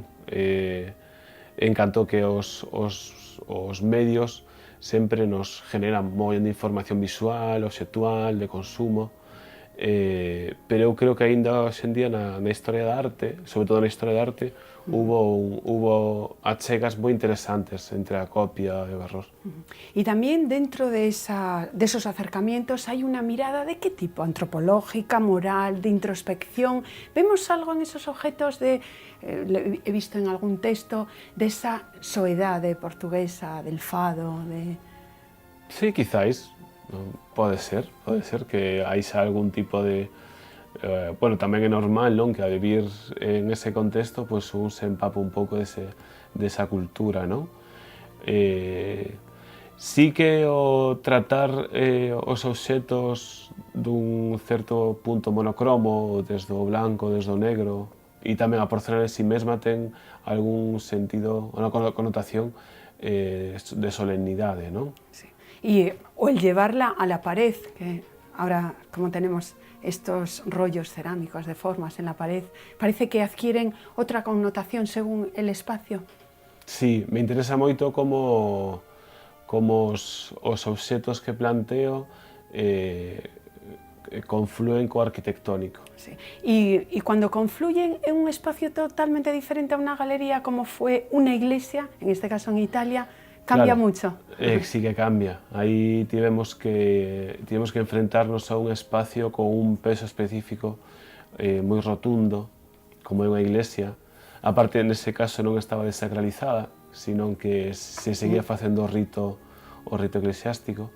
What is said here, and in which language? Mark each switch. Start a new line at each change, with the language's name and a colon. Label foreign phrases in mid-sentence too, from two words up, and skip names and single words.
Galician: En canto que os medios sempre nos generan mogollón de información visual, obxectual, de consumo, pero eu creo que aínda hoxe en día na historia da arte, sobre todo na historia da arte, hubo achegas moi interesantes entre a copia e o error.
Spanish: Y también dentro de esos acercamientos hay una mirada de qué tipo, antropológica, moral, de introspección. ¿Vemos algo en esos objetos he visto en algún texto, de esa soedade portuguesa, del fado?
Galician: Sí, quizáis, pode ser que hai xa algún tipo de... bueno, tamén é normal, non, que a vivir en ese contexto, pois un se empapa un pouco desa cultura, non? Sí que o tratar os obxetos dun certo punto monocromo, desde o blanco, desde o negro, e tamén a porcelana en si mesma ten algún sentido, unha connotación de solemnidade, non? Sí.
Spanish: O el llevarla a la pared, que ahora como tenemos estos rollos cerámicos de formas en la pared, parece que adquieren otra connotación según el espacio.
Galician: Sí, me interesa moito como os obxetos que planteo confluen co arquitectónico.
Spanish: Sí. Y cuando confluyen en un espacio totalmente diferente a una galería como fue una iglesia, en este caso en Italia, cambia mucho. Sí que cambia.
Galician: Aí tivemos que enfrentarnos a un espacio con un peso específico moi rotundo, como é unha iglesia. A parte, nese caso, non estaba desacralizada, sino que se seguía facendo o rito eclesiástico.